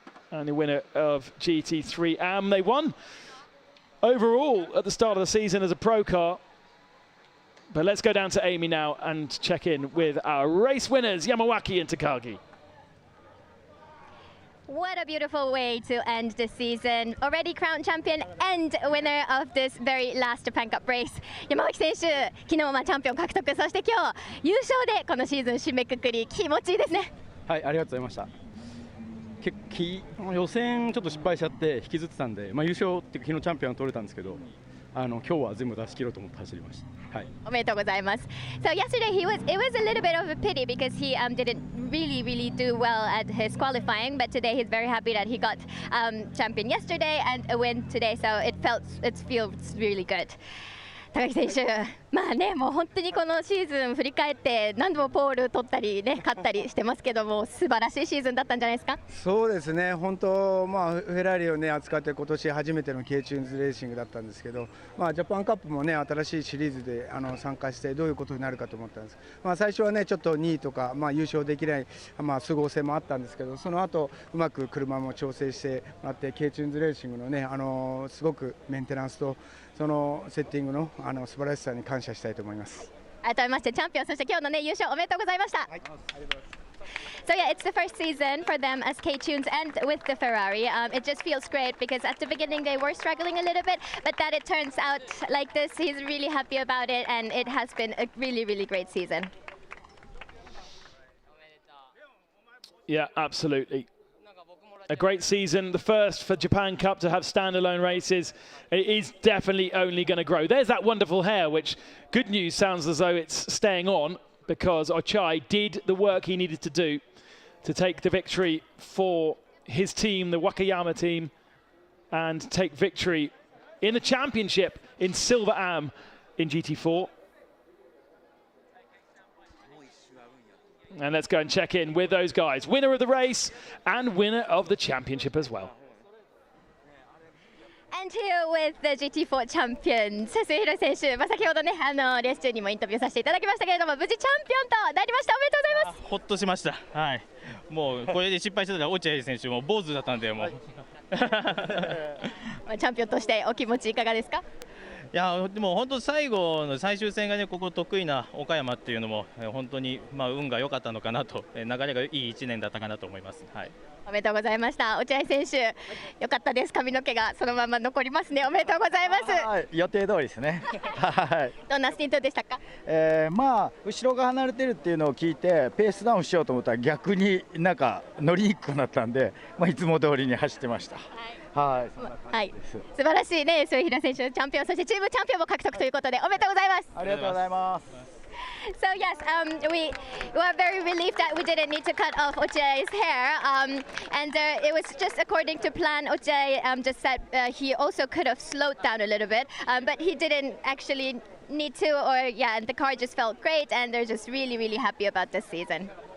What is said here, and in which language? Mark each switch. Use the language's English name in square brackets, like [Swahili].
[English] And the winner of GT3 AM. They won overall at the start of the season as a pro car. But let's go down to Amy now and check in with our race winners, Yamawaki and Takagi. What a beautiful way to end the season. Already crowned champion and winner of this very last Japan Cup race. [Japanese] 山脇選手、昨日チャンピオン獲得、そして今日優勝でこのシーズン締めくくり、気持ちいいですね。はい、ありがとうございました。予選ちょっと失敗しちゃって引きずってたんで、優勝っていう昨日チャンピオン取れたんですけど、今日は全部出し切ろうと思って走りました。はい。おめでとうございます。 [English] So yesterday it was a little bit of a pity because he didn't really do well at his qualifying, but today he's very happy that he got champion yesterday and a win today. So it feels really good. [Japanese] 高木選手、もう本当にこのシーズン振り返って何度もポール取ったりね、勝ったりしてますけども、素晴らしいシーズンだったんじゃないですか。そうですね、本当、フェラーリをね扱って今年初めての K チューンズレーシングだったんですけど、ジャパンカップもね新しいシリーズで参加してどういうことになるかと思ったんです。最初はねちょっと2位とか優勝できない都合性もあったんですけど、その後うまく車も調整してもらって K チューンズレーシングのねすごくメンテナンスとそのセッティングの素晴らしさに感謝したいと思います。改めましてチャンピオン、そして今日のね優勝おめでとうございました。はい、ありがとうございます。 [English] So yeah, it's the first season for them as K-Tunes and with the Ferrari. It just feels great because at the beginning they were struggling a little bit, but that it turns out like this, he's really happy about it, and it has been a really great season. Yeah, absolutely. A great season, the first for Japan Cup to have standalone races. It is definitely only going to grow. There's that wonderful hair, which, good news, sounds as though it's staying on, because Ochai did the work he needed to do to take the victory for his team, the Wakayama team, and take victory in the championship in Silver Am in GT4. And let's go and check in with those guys. Winner of the race and winner of the championship as well. And here with the GT4 champions, [Japanese] 鈴廣選手、先ほどねレース中にもインタビューさせていただきましたけれども、無事チャンピオンとなりました。おめでとうございます。ほっとしました。はい。もうこれで失敗してたら落合選手も坊主だったんでもう。チャンピオンとしてお気持ちいかがですか。いやでも本当最後の最終戦がねここ得意な岡山っていうのも本当に運が良かったのかなと、流れがいい1年だったかなと思います。はい。おめでとうございました。落合選手、良かったです。髪の毛がそのまま残りますね。おめでとうございます。はい、予定通りですね。はい。どんなスティントでしたか。後ろが離れてるっていうのを聞いてペースダウンしようと思ったら逆になんか乗りにくくなったんで、いつも通りに走ってました。はい。はい。素晴らしいね、鈴廣選手チャンピオン、そしてチームチャンピオンも獲得ということでおめでとうございます。ありがとうございます。 [English] So yes, we were very relieved that we didn't need to cut off Ochai's hair, and it was just according to plan. Ochai just said he also could have slowed down a little bit, but he didn't actually need to, and the car just felt great, and they're just really happy about this season.